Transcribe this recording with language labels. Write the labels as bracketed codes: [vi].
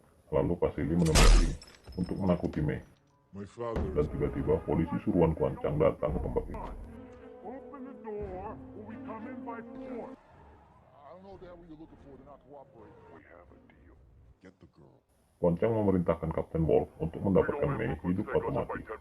[id] Lalu Vasily menemui Ling untuk menakuti Mei, [en] My father [id] dan tiba-tiba polisi suruhan Quan Chang datang ke tempat itu. [en] Open the door or we come in by force. I don't know what you're looking for. They're not cooperating. We have a deal. Get the girl. [id] Quan Chang memerintahkan Kapten Wolf untuk mendapatkan Mei hidup atau mati.